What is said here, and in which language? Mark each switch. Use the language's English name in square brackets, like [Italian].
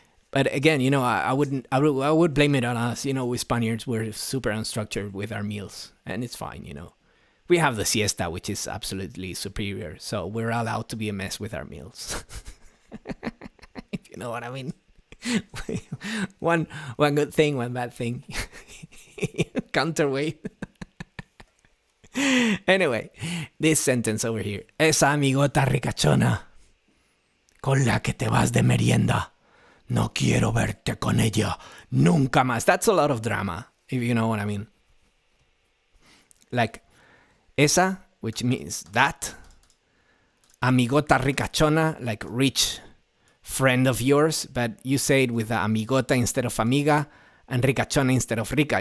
[English] But again, I would blame it on us. We Spaniards, we're super unstructured with our meals, and it's fine, We have the siesta, which is absolutely superior, so we're allowed to be a mess with our meals. If you know what I mean. one good thing, one bad thing. Counterweight. Anyway, this sentence over here. [Spanish] Esa amigota ricachona con la que te vas de merienda. No quiero verte con ella Nunca más. [English] That's a lot of drama, if you know what I mean. Like, esa, which means that. Amigota ricachona, like rich friend of yours, but you say it with the amigota instead of amiga, and ricachona instead of rica.